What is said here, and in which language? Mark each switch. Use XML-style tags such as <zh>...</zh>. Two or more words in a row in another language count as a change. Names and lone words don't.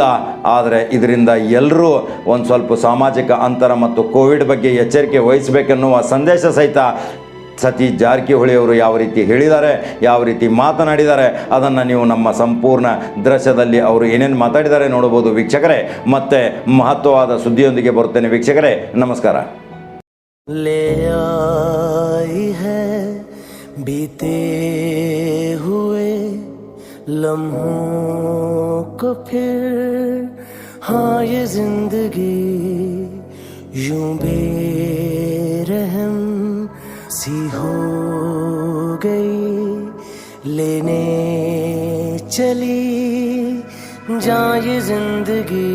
<kn>ಆದರೆ ಇದರಿಂದ ಎಲ್ಲರೂ ಒಂದು ಸ್ವಲ್ಪ ಸಾಮಾಜಿಕ ಅಂತರ ಮತ್ತು ಕೋವಿಡ್ ಬಗ್ಗೆ ಎಚ್ಚರಿಕೆ ವಹಿಸಬೇಕೆನ್ನುವ ಸಂದೇಶ ಸಹಿತ ಸತೀಶ್ ಜಾರಕಿಹೊಳಿ ಅವರು ಯಾವ ರೀತಿ ಹೇಳಿದ್ದಾರೆ, ಯಾವ ರೀತಿ ಮಾತನಾಡಿದ್ದಾರೆ, ಅದನ್ನು ನೀವು ನಮ್ಮ ಸಂಪೂರ್ಣ ದೃಶ್ಯದಲ್ಲಿ ಅವರು ಏನೇನು ಮಾತಾಡಿದ್ದಾರೆ ನೋಡಬಹುದು. ವೀಕ್ಷಕರೇ, ಮತ್ತೆ ಮಹತ್ವವಾದ ಸುದ್ದಿಯೊಂದಿಗೆ ಬರುತ್ತೇನೆ. ವೀಕ್ಷಕರೇ, ನಮಸ್ಕಾರ.</kn> <hi>ले आई है बीते हुए लम्हों को फिर, हाँ ये जिंदगी यूं बेरहम सी हो गई, लेने चली जान ये जिंदगी।</hi>